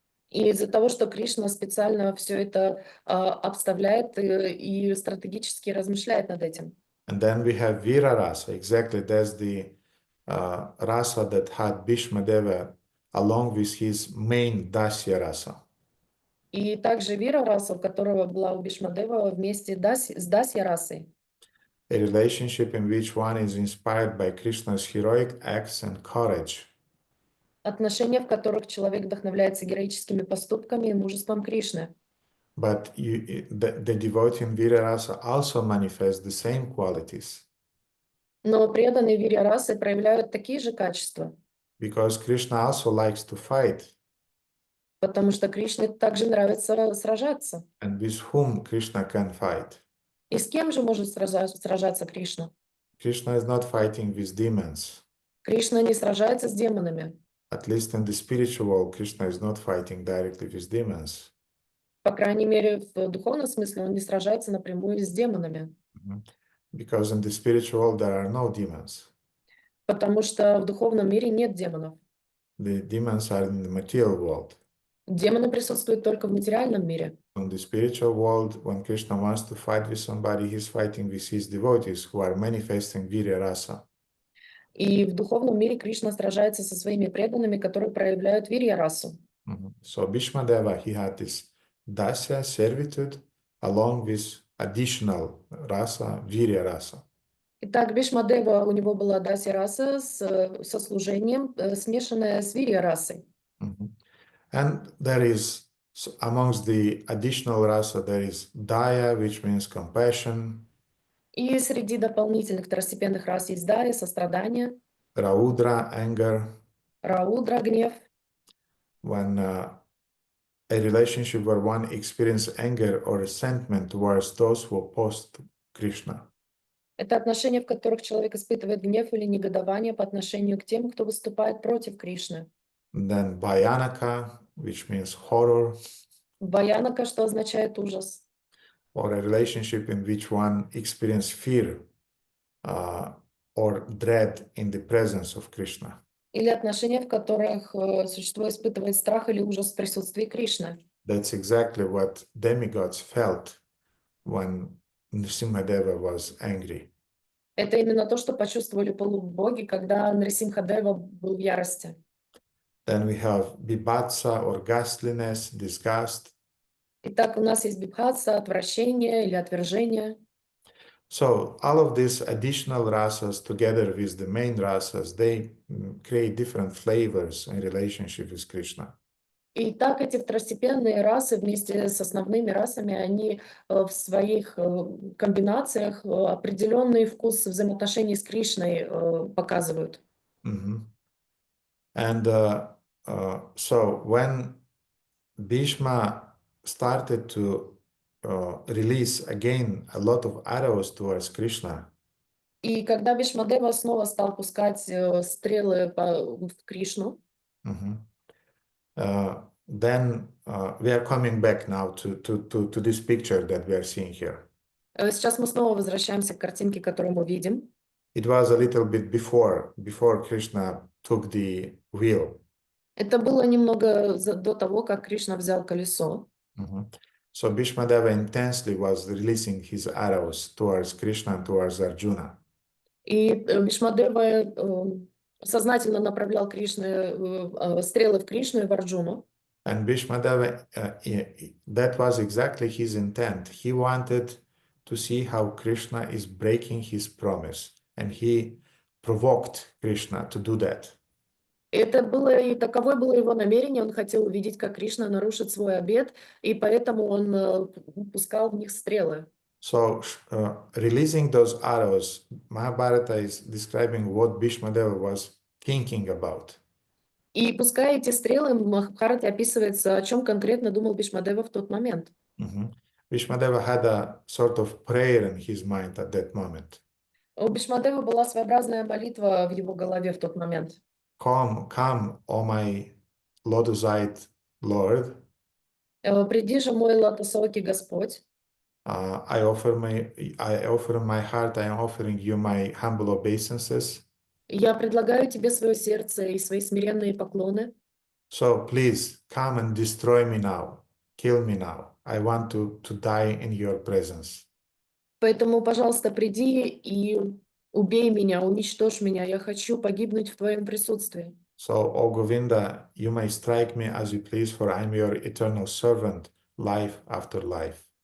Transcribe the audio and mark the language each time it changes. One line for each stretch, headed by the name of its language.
Russian: И из-за того, что Кришна специально все это обставляет и стратегически размышляет над этим.
English: And then we have Vira rasa. Exactly, that's the rasa that had Bhīṣmadeva along with his main Dasya rasa.
Russian: И также Вира-раса, у которого была у Бhīṣmadeva вместе с Дасья-расой.
English: A relationship in which one is inspired by Krishna's heroic acts and courage.
Russian: Отношения, в которых человек вдохновляется героическими поступками и мужеством Кришны.
English: But the devotee in Vira rasa also manifests the same qualities.
Russian: Но преданные Виря-расы проявляют такие же качества,
English: Because Krishna also likes to fight.
Russian: потому что Кришне также нравится сражаться.
English: And with whom Krishna can fight?
Russian: И с кем же может сражаться Кришна?
English: Krishna is not fighting with demons.
Russian: Кришна не сражается с демонами.
English: At least in the spiritual world, Krishna is not fighting directly with demons.
Russian: По крайней мере, в духовном смысле он не сражается напрямую с демонами.
English: Because in the spiritual world, there are no demons.
Russian: Потому что в духовном мире нет демонов.
English: The demons are in the material world.
Russian: Демоны присутствуют только в материальном мире.
English: In the spiritual world, when Krishna wants to fight with somebody, he's fighting with his devotees who are manifesting Virya rasa.
Russian: И в духовном мире Кришна сражается со своими преданными, которые проявляют Вирья-расу.
English: So Bhīṣmadeva, he had this dasya, servitude, along with additional rasa, Virya rasa.
Russian: Итак, Бhīṣmadeva, у него была Дасья-раса со служением, смешанная с Вирья-расой.
English: And there is, amongst the additional rasa, there is daya, which means compassion.
Russian: И среди дополнительных второстепенных рас есть Дая, сострадание,
English: Raudra, anger.
Russian: Раудра, гнев.
English: When a relationship where one experiences anger or resentment towards those who oppose Krishna.
Russian: Это отношения, в которых человек испытывает гнев или негодование по отношению к тем, кто выступает против Кришны.
English: Then Bhayanaka, which means horror.
Russian: Бхаянака, что означает ужас.
English: Or a relationship in which one experiences fear or dread in the presence of Krishna.
Russian: Или отношения, в которых существо испытывает страх или ужас в присутствии Кришны.
English: That's exactly what demigods felt when Nrsimhadeva was angry.
Russian: Это именно то, что почувствовали полубоги, когда Нрисимхадева был в ярости.
English: Then we have bibhatsa or ghastliness, disgust.
Russian: Итак, у нас есть бибхатса, отвращение или отвержение.
English: So all of these additional rasas together with the main rasas, they create different flavors in relationship with Krishna.
Russian: И так эти второстепенные расы вместе с основными расами, они в своих комбинациях определенный вкус взаимоотношений с Кришной показывают. Mhm.
English: And so when Bhishma started to release again a lot of arrows towards Krishna,
Russian: И когда Бхишмадева снова стал пускать стрелы в Кришну,
English: then we are coming back now to this picture that we are seeing here.
Russian: сейчас мы снова возвращаемся к картинке, которую мы видим.
English: It was a little bit before Krishna took the wheel.
Russian: Это было немного до того, как Кришна взял колесо.
English: So Bhīṣmadeva intensely was releasing his arrows towards Krishna and towards Arjuna.
Russian: И Бхишмадева сознательно направлял стрелы в Кришну и в Арджуну.
English: And Bhīṣmadeva, that was exactly his intent. He wanted to see how Krishna is breaking his promise, and he provoked Krishna to do that.
Russian: Это было, и таково было его намерение. Он хотел увидеть, как Кришна нарушит свой обет, и поэтому он пускал в них стрелы.
English: So, releasing those arrows, Mahabharata is describing what Bhīṣmadeva was thinking about.
Russian: И пуская эти стрелы, в Махабхарате описывается, о чем конкретно думал Бхишмадева в тот момент.
English: Bhīṣmadeva had a sort of prayer in his mind at that moment.
Russian: У Бхишмадева была своеобразная молитва в его голове в тот момент.
English: Come, O my lotus-eyed Lord.
Russian: Приди же, мой лотосокий Господь.
English: I offer my heart, I am offering you my humble obeisances.
Russian: Я предлагаю тебе свое сердце и свои смиренные поклоны.
English: So please come and destroy me now, kill me now. I want to die in your presence.
Russian: Поэтому, пожалуйста, приди и убей меня, уничтожь меня. Я хочу погибнуть в твоем присутствии.
English: So, O Govinda, you may strike me as you please, for I am your eternal servant, life after life.